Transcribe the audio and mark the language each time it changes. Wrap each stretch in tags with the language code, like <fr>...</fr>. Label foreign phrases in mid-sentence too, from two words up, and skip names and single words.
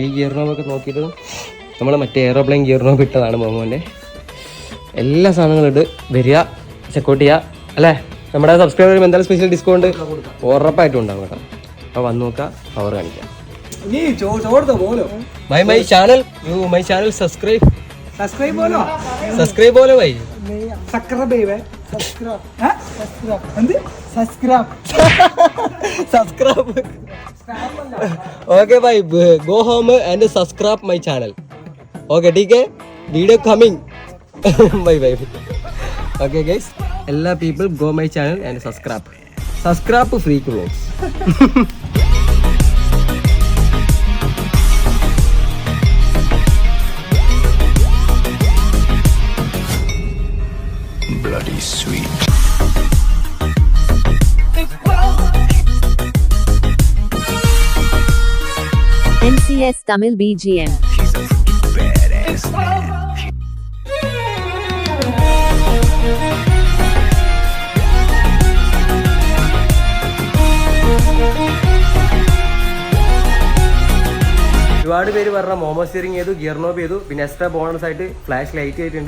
<ml>ഈ ഗിയർ നോബൊക്കെ നോക്കിയിട്ട് നമ്മൾ മറ്റേ എയറോപ്ലെയിൻ ഗിയർ നോബ് ഇട്ടതാണ് മോമോൻ്റെ. എല്ലാ സാധനങ്ങളും ഇട്ട് വരിക, ചെക്കൗട്ട് ചെയ്യുക അല്ലേ. നമ്മുടെ സബ്സ്ക്രൈബർ ചെയ്യുമ്പോൾ എന്തായാലും സ്പെഷ്യൽ ഡിസ്കൗണ്ട് ഉറപ്പായിട്ടും ഉണ്ടാവും കേട്ടോ. അപ്പോൾ വന്ന് നോക്കുക, പവർ കാണിക്കാം.</ml> <en>my channel subscribe</en> <hi>बोलो भाई सब्सक्राइब ओके भाई</hi> <en>go home and subscribe my channel okay</en> <hi>ठीक है</hi> <en>video coming bye bye okay guys എല്ലാ people go my channel and subscribe Freak Vlogs. Bloody sweet. NCS Tamil BGM. She's a freaking badass.</en> <ml>ഒരുപാട് പേര് പറഞ്ഞ മോമോ സ്റ്റിയറിംഗ് ചെയ്തു, ഗിയർ നോബ് ചെയ്തു, പിന്നെ എക്സ്ട്രാ ബോണസ് ആയിട്ട് ഫ്ലാഷ് ലൈറ്റ് ചെയ്തിട്ടുണ്ട്.</ml>